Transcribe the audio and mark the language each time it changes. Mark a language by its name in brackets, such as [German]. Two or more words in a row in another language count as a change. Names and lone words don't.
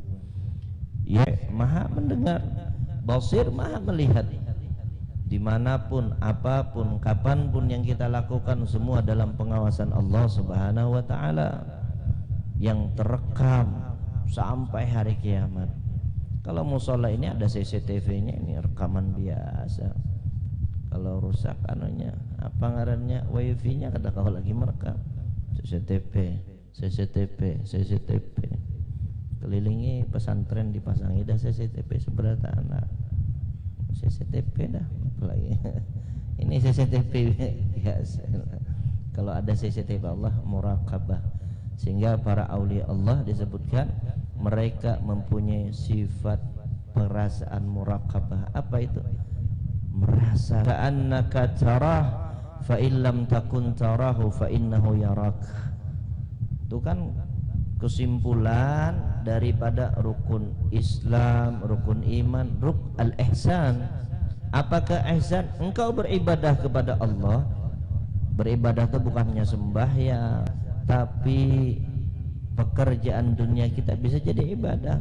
[Indonesian] Ya maha mendengar, basir maha melihat, dimanapun, apapun, kapanpun yang kita lakukan semua dalam pengawasan Allah [Arabic] Subhanahu wa ta'ala [Indonesian] yang terekam sampai hari kiamat. Kalau musola ini ada CCTV-nya, ini rekaman biasa. [Banjar] Kalau rusak anunya, apa ngarannya, wifi-nya kada kau lagi merekam. [Indonesian] CCTV, CCTV, CCTV. Kelilingi pesantren dipasangi dah CCTV seberapa anak. CCTV dah apalagi. Ini CCTV biasa. Kalau ada CCTV Allah muraqabah. Sehingga para aulia Allah disebutkan mereka mempunyai sifat perasaan muraqabah. Apa itu? Merasa [Arabic] ka'annaka tarah fa illam takun tarahu fa innahu yarak. [Indonesian] Itu kan kesimpulan daripada rukun Islam, rukun iman, rukun al-ihsan. Apakah ihsan? Engkau beribadah kepada Allah. Beribadah itu bukannya sembahyang, tapi pekerjaan dunia kita bisa jadi ibadah.